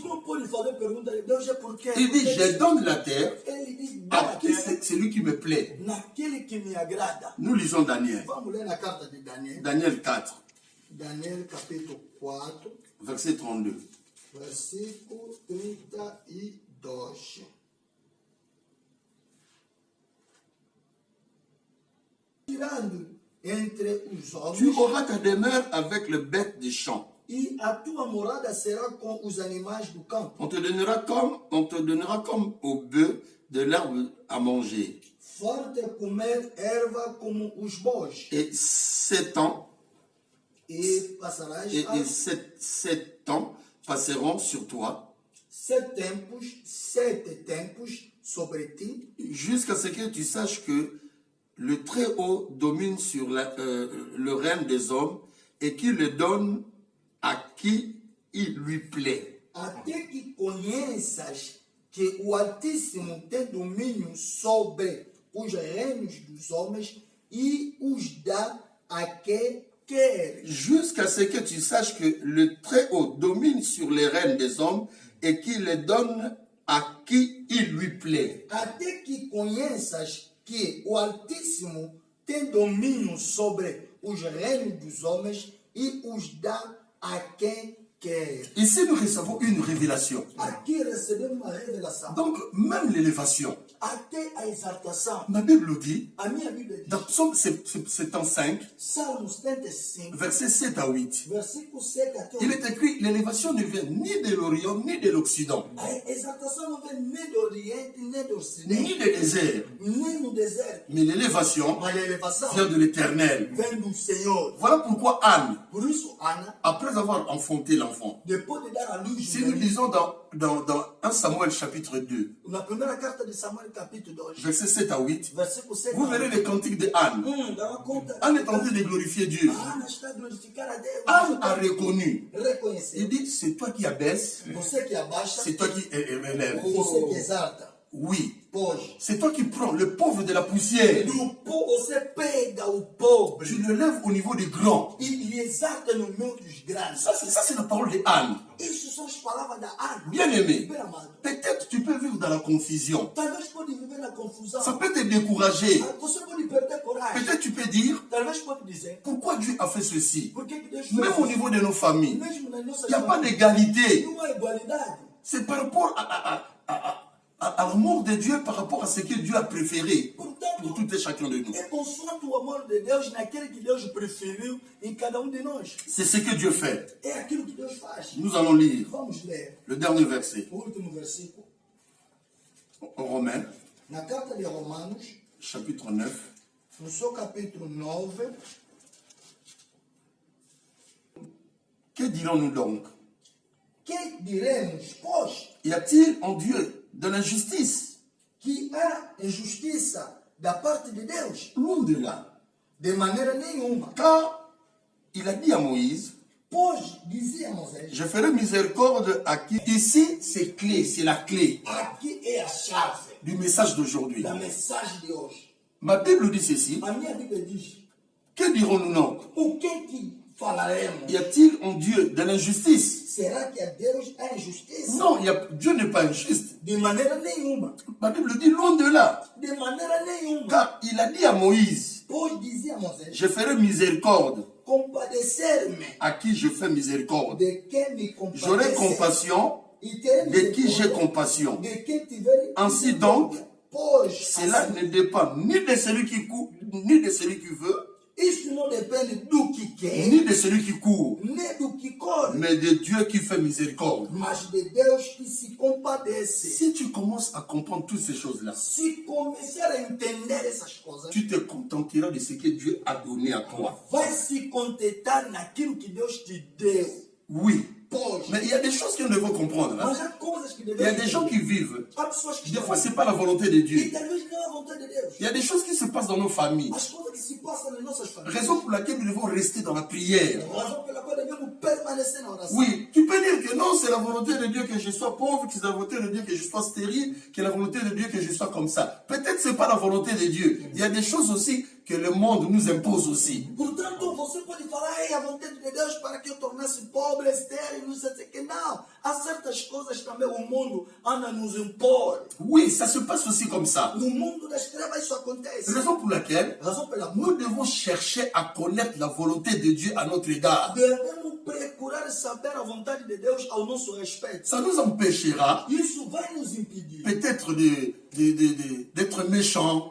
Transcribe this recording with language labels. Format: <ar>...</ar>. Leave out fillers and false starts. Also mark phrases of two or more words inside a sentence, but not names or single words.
<pt>Não pode fazer pergunta de Deus é porque</pt> <fr>Il dit, je donne la terre</fr> <pt>ele diz, dá à a</pt> <fr>qui</fr> <pt>terra</pt> <fr>c'est lui qui me plaît.</fr> <pt>naquele que me agrada.</pt> <fr>Nous lisons Daniel.</fr> <pt>Vamos ler na carta de Daniel. Daniel 4, Daniel capítulo 4,</pt> <fr>verset 32.</fr> <pt>versículo 32. Tirando entre os</pt> <fr>Tu</fr> <pt>homens,</pt> <fr>auras ta demeure avec le bête des champs.</fr> <pt>e a tua morada será com os animais do campo.</pt> <fr>On te donnera comme au bœuf de l'herbe à manger.</fr> <pt>Forte comer erva como os bois,</pt> <fr>Et 7 ans,</fr> <pt>e passarás</pt> <fr>et 7 ans passeront sur toi,</fr> <pt>7 tempos sobre ti,</pt> <fr>jusqu'à ce que tu saches que le Très-Haut domine sur le règne des hommes et qu'il le donne à qui il lui plaît.</fr> <pt>até que conheças que o Altíssimo tem domínio sobre os reinos dos homens e os dá a quem quer.</pt> <fr>Jusqu'à ce que tu saches que le Très-Haut domine sur les règnes des hommes et qu'il le donne à qui il lui plaît.</fr> <pt>Até que conheças que o Altíssimo tem domínio sobre os reinos dos homens e os dá a quem quer.</pt> <fr>Ici, nous recevons une révélation.</fr> <pt>Aqui recebemos uma revelação.</pt> <fr>Donc, même l'élévation.</fr> <pt>Até a exaltação.</pt> <fr>Ma Bible dit,</fr> <pt>A minha Bíblia diz,</pt> <fr>dans Psaume 75,</fr> <pt>Salmo 75,</pt> <fr>versets 7 à 8,</fr> <pt>versículo 7 até 8.</pt> <fr>il est écrit, l'élévation ne vient ni de l'Orient, ni de l'Occident,</fr> <pt>A exaltação não vem nem do Oriente, nem do Ocidente,</pt> <fr>ni des déserts,</fr> <pt>nem no deserto.</pt> <fr>mais l'élévation</fr> <pt>Mas a elevação</pt> <fr>vient de l'Éternel.</fr> <pt>vem do Senhor.</pt> <fr>Voilà pourquoi Anne,</fr> <pt>Por isso, Ana,</pt> <fr>après avoir enfanté l'enfant,</fr> <pt>depois de dar a luz,</pt> <fr>si nous lisons dans 1 Samuel chapitre 2,</fr> <pt>na primeira carta de Samuel, capítulo 2,</pt> <fr>versets 7 à 8,</fr> <pt>versículo 7</pt> <fr>vous verrez les cantiques de Anne.</fr> <pt>dá uma conta.</pt> <fr>Anne est en train de glorifier Dieu.</fr> <pt>Ana está a glorificar a Deus.</pt> <fr>Anne a reconnu.</fr> <pt>Reconhecer.</pt> <fr>Il dit, c'est toi qui abaisse,</fr> <pt>Você que abaixa,</pt> <fr>c'est toi qui relève.</fr> <pt>você que exalta.</pt> <fr>Oui,</fr> <pt>Pode.</pt> <fr>c'est toi qui prends le pauvre de la poussière.</fr> <pt>Você pega o pobre</pt> <fr>Tu le lèves au niveau des grands.</fr> <pt>e lhe exalta no meio dos grandes.</pt> <fr>Ça, c'est la parole de Anne.</fr> <pt>Isso são as palavras da Ana.</pt> <fr>Bien aimé,</fr> <pt>Bem amado.</pt> <fr>peut-être tu peux vivre dans la confusion.</fr> <pt>Talvez pode viver na confusão.</pt> <fr>Ça peut te décourager.</fr> <pt>Você pode perder coragem.</pt> <fr>Peut-être tu peux dire,</fr> <pt>Talvez pode dizer,</pt> <fr>pourquoi Dieu a fait ceci?</fr> <pt>por que Deus</pt> <fr>Même au</fr> <pt>fez</pt> <fr>niveau de nos familles,</fr> <pt>isso? Mesmo nas nossas</pt> <fr>il n'y a pas</fr> <pt>famílias,</pt> <fr>d'égalité.</fr> <pt>não há igualdade.</pt> <fr>C'est par rapport à l'amour de Dieu, par rapport à ce que Dieu a préféré pour</fr> <pt>Portanto,</pt> <fr>tout et chacun de nous.</fr> <pt>é consoante o amor de Deus naquele que Deus preferiu em cada de nós.</pt> <fr>C'est ce que Dieu fait.</fr> <pt>É aquilo que Deus faz.</pt> <fr>Nous allons lire</fr> <pt>Vamos ler</pt> <fr>le dernier verset</fr> <pt>o último versículo.</pt> <fr>en Romains,</fr> <pt>Na carta de Romanos,</pt> <fr>chapitre 9.</fr> <pt>no seu capítulo 9,</pt> <fr>Que dirons-nous donc?</fr> <pt>que diremos, pois,</pt> <fr>Y a-t-il en Dieu de l'injustice?</fr> <pt>que há injustiça da parte de Deus?</pt> <fr>Loin de là.</fr> <pt>De maneira nenhuma.</pt> <fr>Car il a dit à Moïse,</fr> <pt>Pois, dizia Moisés,</pt> <fr>je ferai miséricorde à qui. Ici, c'est clé, c'est la clé</fr> <pt>aqui é a chave</pt> <fr>du message d'aujourd'hui.</fr> <pt>da mensagem de hoje.</pt> <fr>Ma Bible dit ceci.</fr> <pt>A minha Bíblia diz,</pt> <fr>Que dirons-nous donc?</fr> <pt>o que falaremos?</pt> <fr>Y a-t-il en Dieu de l'injustice?</fr> <pt>Será que a Deus há injustiça?</pt> <fr>Non, Dieu n'est pas injuste.</fr> <pt>De maneira nenhuma.</pt> <fr>Ma Bible dit loin de là.</fr> <pt>De maneira nenhuma.</pt> <fr>Car il a dit à Moïse,</fr> <pt>Pois dizia Moisés,</pt> <fr>je ferai miséricorde</fr> <pt>compadecer-me</pt> <fr>à qui je fais miséricorde.</fr> <pt>de quem me</pt> <fr>J'aurai</fr> <pt>compadecer.</pt> <fr>compassion</fr> <pt>E terei</pt> <fr>de qui j'ai</fr> <pt>misericórdia</pt> <fr>compassion.</fr> <pt>de quem tiver</pt> <fr>Ainsi donc,</fr> <pt>pois</pt> <fr>cela</fr> <pt>assim,</pt> <fr>ne dépend ni de celui qui court, ni de celui qui veut,</fr> <pt>isso não depende do que quer,</pt> <fr>ni de celui qui court,</fr> <pt>nem do que corre,</pt> <fr>mais de Dieu qui fait miséricorde.</fr> <pt>mas de Deus que se compadece.</pt> <fr>Si tu commences à comprendre toutes ces choses-là,</fr> <pt>Se começar a entender essas coisas,</pt> <fr>tu te contenteras de ce que Dieu a donné à toi.</fr> <pt>vai se contentar naquilo que Deus te deu.</pt> <fr>Oui,</fr> <pt>Pois,</pt> <fr>mais il y a des choses qu'on devrait comprendre. Hein.</fr> <pt>mas há coisas que</pt> <fr>Il y a</fr> <pt>devemos</pt> <fr>des gens qui vivent.</fr> <pt>Há pessoas que</pt> <fr>Des</fr> <pt>estão</pt> <fr>fois, ce n'est pas la volonté de</fr> <pt>e</pt> <fr>Dieu.</fr> <pt>talvez não é a vontade de Deus.</pt> <fr>Il y a des choses qui se passent dans nos familles.</fr> <pt>As coisas que se passam nas nossas famílias.</pt> <fr>Raison pour laquelle nous devons rester dans la prière.</fr> <pt>Razão pela qual devemos permanecer na oração.</pt> <fr>Oui, tu peux dire que non, c'est la volonté de Dieu que je sois pauvre, que c'est la volonté de Dieu que je sois stérile, que c'est la volonté de Dieu que je sois comme ça. Peut-être ce n'est pas la volonté de Dieu. Il y a des choses aussi que le monde nous impose aussi.</fr> <pt>Portanto, você pode falar, é a vontade de Deus para que eu tornasse pobre, estéril, não sei o que. Não. Há certas coisas também o mundo anda nos impor.</pt> <fr>Oui, ça se passe aussi comme ça.</fr> <pt>No mundo das trevas isso acontece.</pt> <fr>Raison pour laquelle</fr> <pt>Razão pela</pt> <fr>nous devons chercher à connaître la volonté de Dieu à notre égard.</fr> <pt>devemos procurar saber a vontade de Deus ao nosso respeito.</pt> <fr>Ça nous empêchera</fr> <pt>Isso vai nos impedir.</pt> <fr>peut-être d'être méchants,</fr>